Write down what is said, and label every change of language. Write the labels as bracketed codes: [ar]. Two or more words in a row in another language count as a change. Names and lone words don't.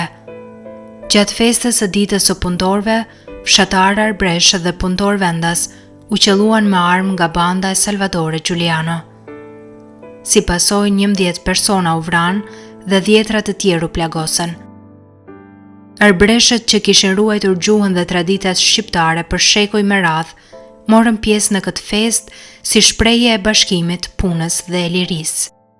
[sq] Gjatë festës së ditës së punëtorëve, fshatarë arbresh dhe punëtor vendas u qelluan me armë nga banda e Salvatore Giuliano. Si pasojë 11 persona u vranë dhe 10 të tjerë u plagosën. Arbreshët që kishin ruajtur gjuhën dhe traditat shqiptare për shekuj me radhë morën pjesë në këtë fest si shprehje e bashkimit, punës dhe e lirisë.